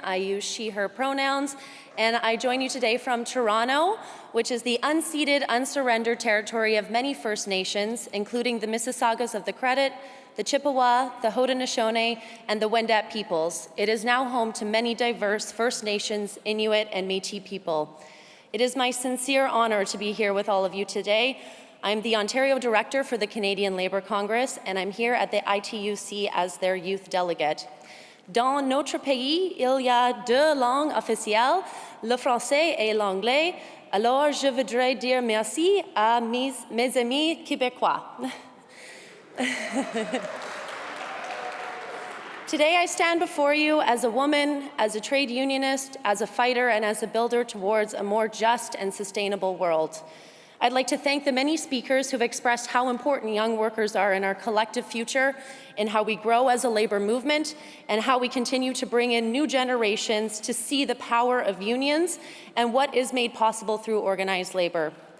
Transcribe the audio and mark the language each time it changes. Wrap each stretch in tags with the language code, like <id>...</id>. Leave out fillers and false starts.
<en>I use she, her pronouns, and I join you today from Toronto, which is the unceded, unsurrendered territory of many First Nations, including the Mississaugas of the Credit, the Chippewa, the Haudenosaunee, and the Wendat peoples. It is now home to many diverse First Nations, Inuit, and Métis people. It is my sincere honor to be here with all of you today. I'm the Ontario Director for the Canadian Labour Congress, and I'm here at the ITUC as their youth delegate.</en> <fr>Dans notre pays, il y a deux langues officielles, le français et l'anglais. Alors, je voudrais dire merci à mes amis québécois.</fr> <en>Today, I stand before you as a woman, as a trade unionist, as a fighter, and as a builder towards a more just and sustainable world. I'd like to thank the many speakers who've expressed how important young workers are in our collective future, in how we grow as a labor movement, and how we continue to bring in new generations to see the power of unions and what is made possible through organized labor.</en>